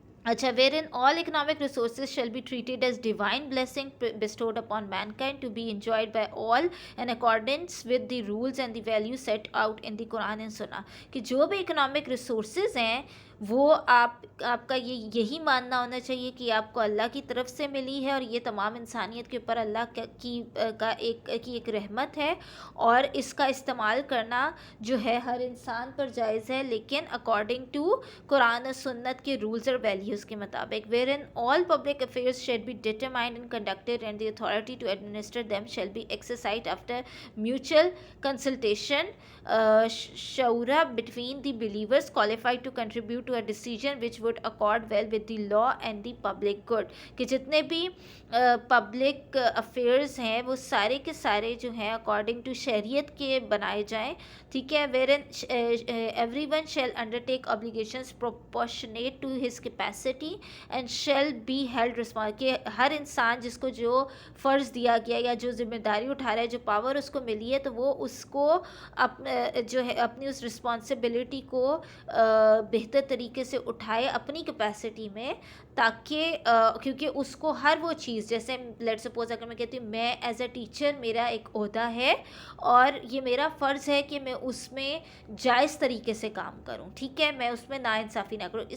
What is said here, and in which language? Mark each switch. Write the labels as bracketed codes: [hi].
[en] اچھا wherein all economic resources shall be treated as divine blessing bestowed upon mankind to be enjoyed by all in accordance with the rules and the values set out in the Quran and Sunnah، [ur] کہ جو بھی economic resources ہیں وہ آپ کا یہی ماننا ہونا چاہیے کہ آپ کو اللہ کی طرف سے ملی ہے اور یہ تمام انسانیت کے اوپر اللہ کا ایک رحمت ہے، اور اس کا استعمال کرنا جو ہے ہر انسان پر جائز ہے لیکن اکارڈنگ ٹو قرآن و سنت کے رولز اور ویلیوز کے مطابق. [en] wherein all public affairs shall be determined and conducted and the authority to administer them shall be exercised after mutual consultation shura between the believers qualified to contribute to a decision which would accord well with the law and the public good، [ur] کہ جتنے بھی public affairs ہیں وہ سارے کے سارے جو ہیں اکارڈنگ ٹو شریعت کے بنائے جائیں، ٹھیک ہے. [en] wherein everyone shall undertake obligations proportionate to his capacity and shall be held responsible، [ur] کہ ہر انسان جس کو جو فرض دیا گیا یا جو ذمہ داری اٹھا رہا ہے، جو پاور اس کو ملی ہے، تو وہ اس کو جو ہے اپنی اس رسپانسبلٹی کو بہتر طریقے سے اٹھائے اپنی کیپیسٹی میں، تاکہ کیونکہ اس کو ہر وہ چیز، جیسے لیٹ سپوز اگر میں کہتی ہوں میں ایز اے ٹیچر میرا ایک عہدہ ہے اور یہ میرا فرض ہے کہ میں اس میں جائز طریقے سے کام کروں، ٹھیک ہے، میں اس میں ناانصافی نہ کروں.